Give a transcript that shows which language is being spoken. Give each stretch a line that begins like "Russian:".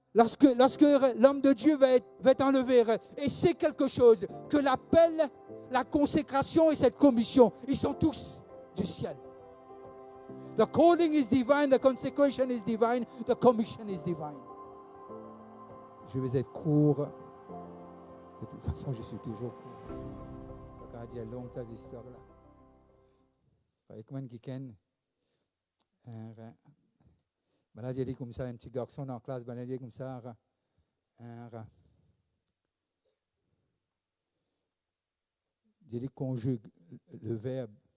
French: Lorsque l'homme de Dieu va être enlevé, et c'est quelque chose que l'appel, la consécration et cette commission, ils sont tous du ciel.
English: The calling is divine, the consecration is divine, the commission is divine.
French: Je vais être court. De toute façon, je suis toujours court. Regarde, il y a long cette histoire-là. Avec moi, quelqu'un, ben j'ai dit comme ça, un petit garçon dans la classe, ben j'ai dit comme ça, j'ai dit conjugue le verbe.